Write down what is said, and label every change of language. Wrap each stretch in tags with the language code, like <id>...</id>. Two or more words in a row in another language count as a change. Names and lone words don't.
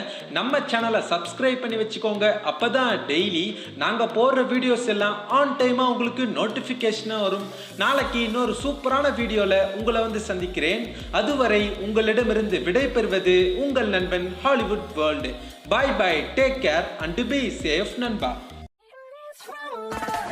<ta>நம்ம சேனலை சப்ஸ்கிரைப் பண்ணி வச்சுக்கோங்க. அப்போ தான் டெய்லி நாங்கள் போடுற வீடியோஸ் எல்லாம்</ta> <en>on time</en> <ta>உங்களுக்கு நோட்டிஃபிகேஷனாக வரும். நாளைக்கு இன்னொரு சூப்பரான வீடியோவில் உங்களை வந்து சந்திக்கிறேன். அதுவரை உங்களிடமிருந்து விடை பெறுவது உங்கள் நண்பன் ஹாலிவுட் வேர்ல்டு.</ta> <en>Bye bye, take care and be safe, Nanba.</en>